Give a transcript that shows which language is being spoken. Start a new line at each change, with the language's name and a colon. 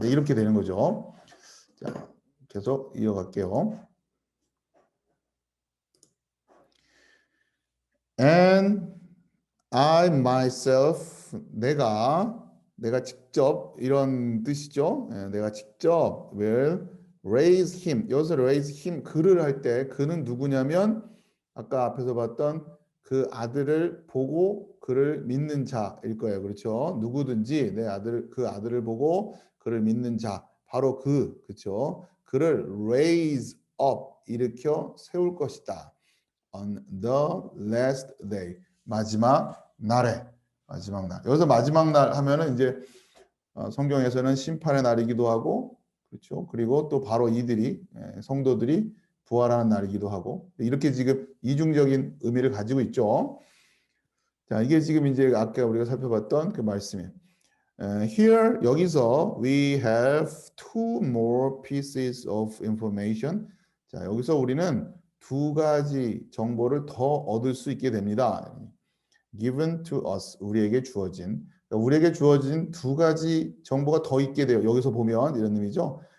Korean: 네, 이렇게 되는 거죠. 자, 계속 이어갈게요.
English: And I myself
Korean: 내가 직접 이런 뜻이죠. 내가 직접
English: will raise him.
Korean: 여기서 raise him 그를 할 때 그는 누구냐면 아까 앞에서 봤던 그 아들을 보고 그를 믿는 자일 거예요. 그렇죠? 누구든지 그 아들을 보고 그를 믿는 자 바로 그렇죠? 그를
English: raise up
Korean: 일으켜 세울 것이다.
English: On the last day 마지막 날.
Korean: 여기서 마지막 날 하면은 이제 성경에서는 심판의 날이기도 하고 그렇죠? 그리고 또 바로 이들이 성도들이 부활하는 날이기도 하고 이렇게 지금 이중적인 의미를 가지고 있죠. 자, 이게 지금 이제 아까 우리가 살펴봤던 그 말씀이에요.
English: Here 여기서 we have two more pieces of information.
Korean: 자, 여기서 우리는 두 가지 정보를 더 얻을 수 있게 됩니다.
English: Given to us
Korean: 우리에게 주어진 그러니까 우리에게 주어진 두 가지 정보가 더 있게 돼요. 여기서 보면 이런 의미죠.